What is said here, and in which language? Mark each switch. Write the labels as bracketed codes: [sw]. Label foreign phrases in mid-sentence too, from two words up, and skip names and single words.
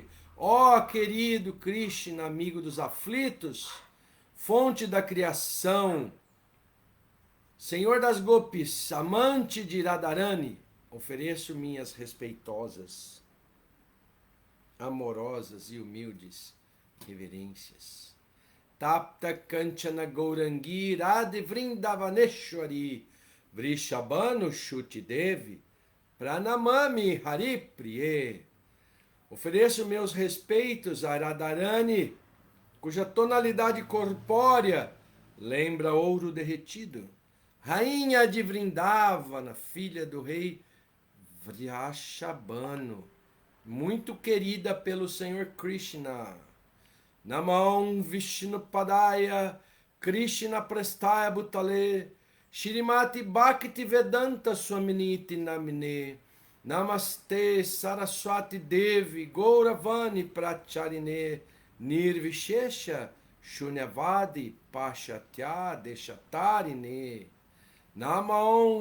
[pt] Ó querido Krishna, amigo dos aflitos, fonte da criação, Senhor das Gopis, amante de Radharani, ofereço minhas respeitosas, amorosas e humildes reverências. [sa] Tapta Kanchana Gourangi Radhe Vrindavaneshwari Vrishabhanu Shuti Devi Pranamami Hari Priye. [pt] Ofereço meus respeitos a Radharani, cuja tonalidade corpórea lembra ouro derretido. Rainha de Vrindavana, filha do rei Vrishabhanu, muito querida pelo Senhor Krishna. [sa] Namam Vishnu Padaya Krishna Prestaya Bhutale Shrimati Bhakti Vedanta Swaminiti Namine Namaste Saraswati Devi Gauravani Pracharine Nirvishesha Shunyavadi Pashatya Deshatarine Namam